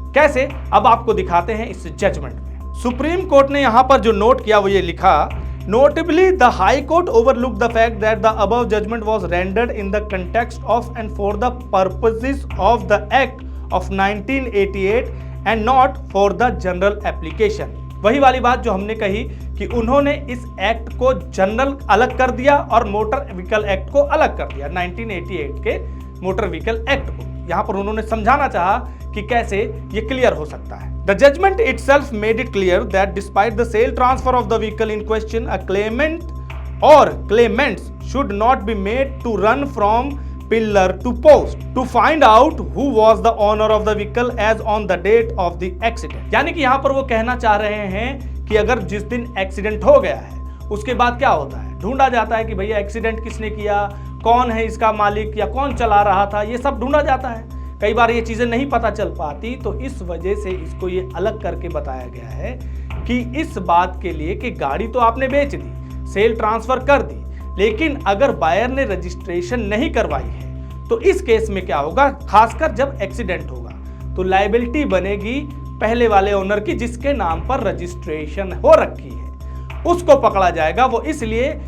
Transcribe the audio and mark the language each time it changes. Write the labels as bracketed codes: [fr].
[hi] कैसे, अब आपको दिखाते हैं इस जजमेंट में। सुप्रीम कोर्ट ने यहां पर जो नोट किया वो ये लिखा, [en] Notably the high court overlook the fact that the above judgment was rendered in the context of and for the purposes of the act of 1988 and not for the general application. [hi] वही वाली बात जो हमने कही कि उन्होंने इस act को जनरल अलग कर दिया और मोटर व्हीकल एक्ट को अलग कर दिया, 1988 के मोटर व्हीकल एक्ट को। यहां पर उन्होंने समझाना चाहा कि कैसे ये क्लियर हो सकता है। [en] The judgment itself made it clear that despite the sale transfer of the vehicle in question, a claimant or claimants should not be made to run from pillar to post to find out who was the owner of the vehicle as on the date of the accident। [hi] यानी कि यहाँ पर वो कहना चाह रहे हैं कि अगर जिस दिन एक्सीडेंट हो गया है उसके बाद क्या होता है, ढूंढा जाता है कि भैया एक्सीडेंट किसने किया, कौन है इसका मालिक या कौन चला रहा था, ये सब ढूंढा जाता है। कई बार ये चीजें नहीं पता चल पाती, तो इस वजह से इसको ये अलग करके बताया गया है कि इस बात के लिए कि गाड़ी तो आपने बेच दी, सेल ट्रांसफर कर दी, लेकिन अगर बायर ने रजिस्ट्रेशन नहीं करवाई है तो इस केस में क्या होगा, खासकर जब एक्सीडेंट होगा तो लायबिलिटी बनेगी पहले वाले ओनर की जिसके नाम पर रजिस्ट्रेशन हो रखी है, उसको पकड़ा जाएगा। वो इसलिए